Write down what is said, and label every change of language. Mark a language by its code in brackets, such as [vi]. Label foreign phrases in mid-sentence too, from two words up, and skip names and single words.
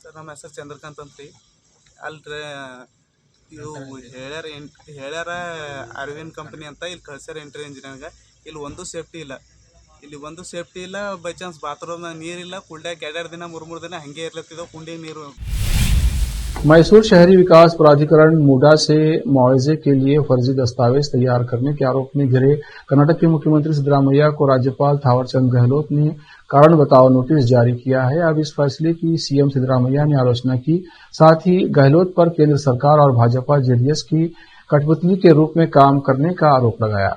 [kn] ಸರ್ ನಮ್ಮ ಹೆಸರು ಚಂದ್ರಕಾಂತ್ ಅಂತ ರೀ. ಅಲ್ರಿ ಇವು ಹೇಳ್ಯಾರ ಅರವಿಂದ್ ಕಂಪ್ನಿ ಅಂತ ಇಲ್ಲಿ ಕಳ್ಸ್ಯಾರ [en] entry engineer. [kn] ಇಲ್ಲಿ ಒಂದು ಸೇಫ್ಟಿ ಇಲ್ಲ. [en] by chance [kn] ಬಾತ್ರೂಮ್ನಾಗ ನೀರಿಲ್ಲ. ಕುಂಡ್ಯಾಗ 2 ದಿನ 3 ದಿನ ಹಂಗೆ ಇರ್ಲತ್ತಿದ್ದವು ಕುಂಡಿ ನೀರು. [hi] मैसूर शहरी विकास प्राधिकरण मूडा से मुआवजे के लिए फर्जी दस्तावेज तैयार करने के आरोप में घिरे कर्नाटक के मुख्यमंत्री सिद्धरामैया को राज्यपाल थावरचंद गहलोत ने कारण बताओ नोटिस जारी किया है। अब इस फैसले की सीएम सिद्धरामैया ने आलोचना की। साथ ही गहलोत पर केंद्र सरकार और भाजपा जेडीएस की कठपुतली के रूप में काम करने का आरोप लगाया।